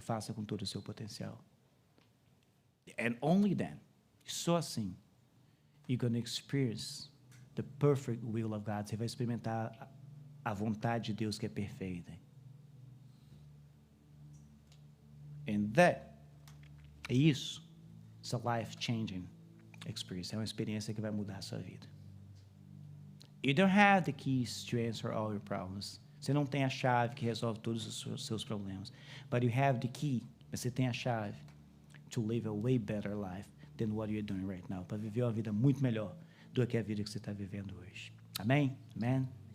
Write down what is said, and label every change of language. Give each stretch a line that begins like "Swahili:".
Portuguese: Faça com todo o seu potencial.
English: And only then,
Portuguese: só assim,
English: you're going to experience the perfect will of God.
Portuguese: Você vai experimentar a vontade de Deus que é perfeita.
English: And that,
Portuguese: é isso.
English: It's a life-changing experience.
Portuguese: É uma experiência que vai mudar a sua vida.
English: You don't have the keys to answer all your problems.
Portuguese: Você não tem a chave que resolve todos os seus problemas.
English: But you have the key.
Portuguese: Você tem a chave
English: to live a way better life than what you're doing right now.
Portuguese: Para viver uma vida muito melhor do que a vida que você está vivendo hoje. Amém? Amen?